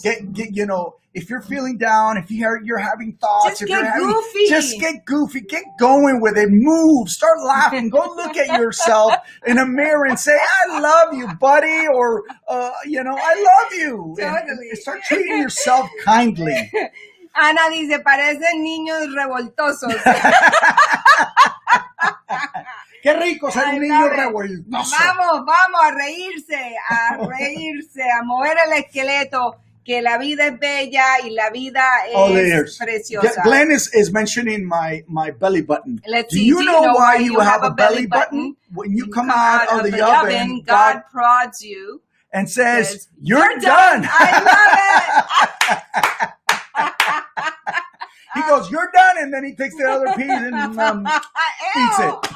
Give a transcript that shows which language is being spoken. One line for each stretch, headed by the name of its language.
English: Get if you're feeling down, if you're having thoughts, just get goofy, get going with it. Move, start laughing. Go look at yourself in a mirror and say, "I love you, buddy," or I love you. Totally. And start treating yourself kindly.
Spanish: Ana dice, parecen niños revoltosos. Qué rico ser un niño revoltoso. Vamos a reírse, a mover el esqueleto, que la vida es bella y la vida es preciosa.
English: Glenn is mentioning my belly button. Let's see. Do you know why you have a belly button? When you come out of the oven, God prods you and says, "You're done." I love it. He goes, "You're done," and then he takes the other piece and eats it.